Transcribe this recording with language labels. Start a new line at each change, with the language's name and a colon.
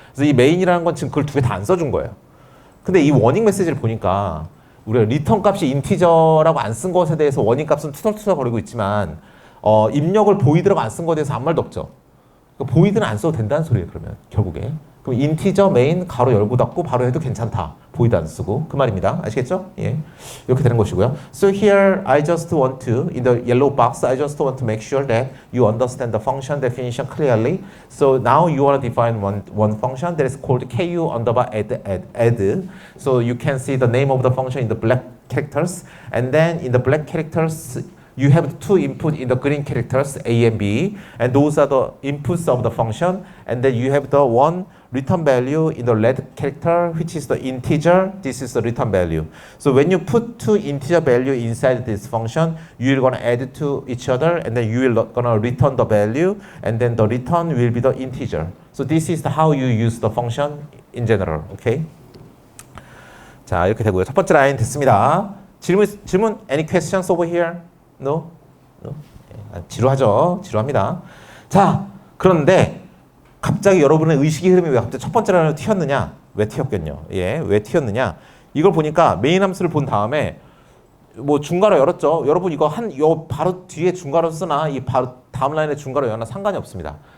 Korean: 그래서 이 메인이라는 건 지금 그걸 두 개 다 안 써준 거예요. 근데 이 워닝 메시지를 보니까 우리가 리턴 값이 인티저라고 안 쓴 것에 대해서 워닝 값은 투덜투덜 거리고 있지만 입력을 보이드라고 안 쓴 것에 대해서 아무 말도 없죠. 그러니까 보이드는 안 써도 된다는 소리예요. 그러면 결국에. 그럼 인티저 메인 가로 열고 닫고 바로 해도 괜찮다. 보이드 안 쓰고 그 말입니다. 아시겠죠? 예, 이렇게 되는 것이고요.
English: So here I just want to in the yellow box I just want to make sure that you understand the function definition clearly. So now you want to define one function that is called ku underbar add. So you can see the name of the function in the black characters, and then in the black characters you have two input in the green characters A and B, and those are the inputs of the function, and then you have the one return value in the red character, which is the integer. This is the return value. So when you put two integer value inside this function, you're gonna add to each other, and then you will gonna return the value, and then the return will be the integer. So this is how you use the function in general. Okay?
Korean: 자, 이렇게 되고요. 첫 번째 라인 됐습니다. 질문?
English: Any questions over here? No? No?
Korean: 지루하죠? 지루합니다. 자, 그런데 갑자기 여러분의 의식의 흐름이 왜 갑자기 첫 번째 라인으로 튀었느냐? 왜 튀었겠냐? 예, 왜 튀었느냐? 이걸 보니까 메인 함수를 본 다음에 뭐 중괄호 열었죠. 여러분 이거 요 바로 뒤에 중괄호 쓰나 이 바로 다음 라인에 중괄호 열나 상관이 없습니다.